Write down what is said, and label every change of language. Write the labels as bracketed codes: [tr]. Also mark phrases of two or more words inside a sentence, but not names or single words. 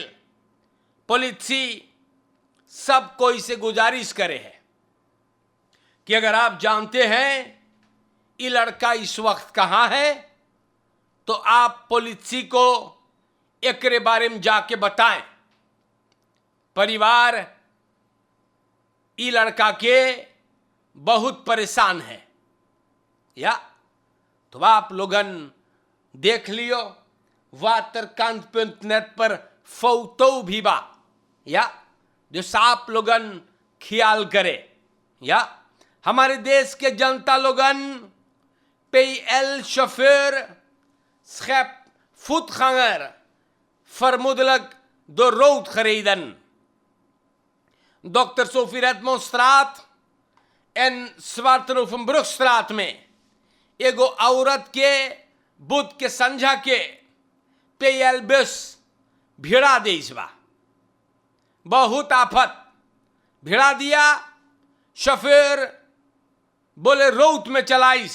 [hns] पुलिसी सब कोई से गुजारिश करे है कि अगर आप जानते हैं ये लड़का इस वक्त कहां है तो आप पुलिसी को एकरे बारे में जाके बताएं। परिवार ये लड़का के बहुत परेशान है या तो आप लोगन देख लियो waterkant.net पर फोटो भी बा या जो आप लोगन ख्याल करे। या हमारे देश के जनता लोगन [nl] PL chauffeur schep voetganger vermoedelijk door rood gereden। [hns] Dr. Sophie Redmondstraat en Zwartenovenbrugstraat में एगो औरत के बुध के संझा के PL बस भिड़ा देइस बा। बहुत आफत भिड़ा दिया। शफेर बोले रोड में चलाइस।